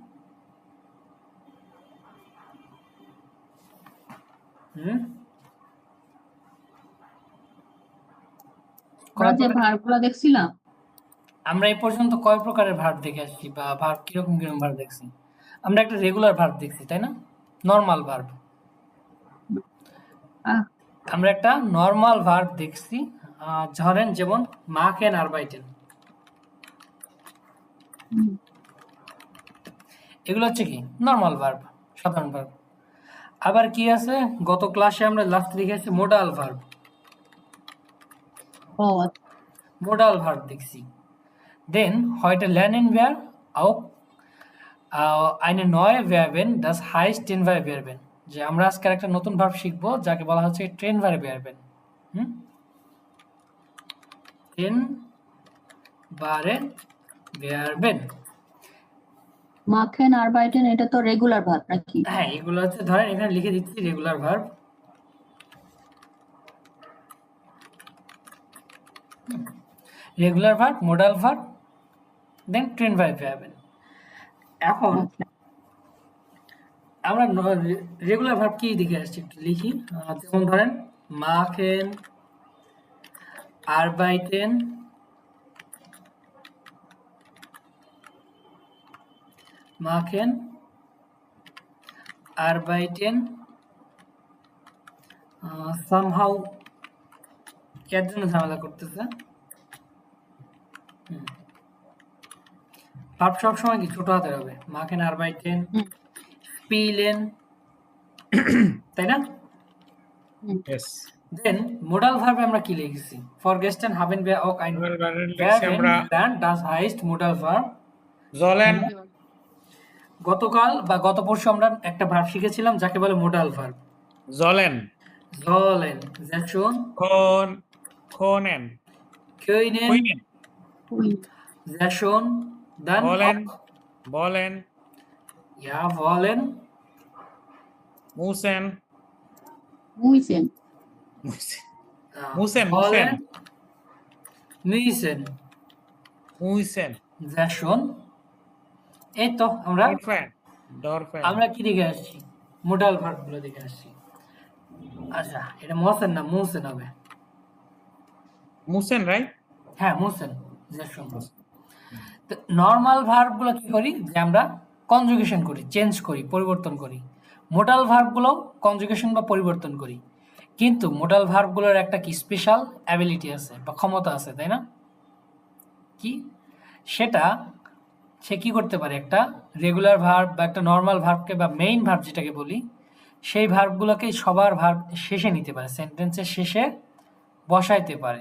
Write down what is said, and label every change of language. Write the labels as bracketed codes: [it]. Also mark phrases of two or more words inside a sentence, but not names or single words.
[bn] দেখছিলাম আমরা এই পর্যন্ত কয় প্রকারের ভার্ব দেখে আসছি বা ভার্ব কিরকম কিরকম ভার্ব দেখছি? আমরা একটা [en] regular verb [bn] দেখছি, তাই না? [en] normal verb. [bn] আমরা একটা [en] normal verb [bn] দেখছি, ধরেন যেমন [de] machen arbeiten। [bn] এগুলো হচ্ছে কি [en] normal verb, [bn] সাধারণ ভার্ব। আবার কি আছে, গত ক্লাসে আমরা লাস্ট দেখেছি [en] modal verb. modal verb দেখছি। [de] দেন heute lernen wir auch eine neue Verben, das heißt Tenvar Verben। [bn] যে আমরা আজকে একটা নতুন ভার্ব শিখবো যাকে বলা হচ্ছে [de] Tenvar Verben। Tenvar Verben। machen arbeiten [bn] এটা তো [en] regular verb [bn] নাকি? হ্যাঁ, এগুলো হচ্ছে ধরেন এখানে লিখে দিচ্ছি [en] regular verb. regular verb, modal verb, then [de] Tenvar Verben। [bn] এখন আমরা [en] regular verb [bn] কি দেখে আসছি একটু লিখি। [de] যেমন ধরেন machen arbeiten, machen arbeiten, [bn] somehow এর জন্য ঝামেলা করতেছে। ভার্ব সবসময় কি ছোট হাতের হবে, [de] machen arbeiten, spielen, [bn] তাই না? [en] Yes. [bn] দেন [en] modal verbe [bn] আমরা কি লিখেছি? [de] Vorgestern haben wir auch ein Verben gelernt, das heißt modal Verb। Sollen, [bn] গতকাল বা গত পরশু আমরা একটা ভার্ব শিখেছিলাম যাকে বলে [en] modal verb. [de] sollen, sollen, sehr schön, können, können, sehr schön, dann wollen, auch, wollen, ja, wollen, müssen, müssen wollen, müssen, müssen, sehr schön। [bn] এই তো আমরা [de] dürfen, [bn] কি দেখে আসছি? [en] modal verb [bn] গুলো দেখে আসছি। আচ্ছা, এটা মোসেন না মুসেন হবে। [de] müssen, right? [bn] হ্যাঁ, মুসেন, [de] sehr schön। [bn] তো [en] normal verb [bn] গুলো কি করি, যে আমরা কনজুগেশন করি, চেঞ্জ করি, পরিবর্তন করি। [en] modal verb [bn] গুলো কনজুগেশন বা পরিবর্তন করি। কিন্তু [en] modal verb [bn] গুলোর একটা কি [en] special ability [bn] আছে বা ক্ষমতা আছে, তাই না? কি সেটা সে কি করতে পারে, একটা [en] regular verb [bn] বা একটা [en] normal verbke [bn] বা [en] main verb [bn] যেটাকে বলি, সেই ভার্বগুলোকে সবার ভার্ব শেষে নিতে পারে, সেন্টেন্সের শেষে বসাইতে পারে।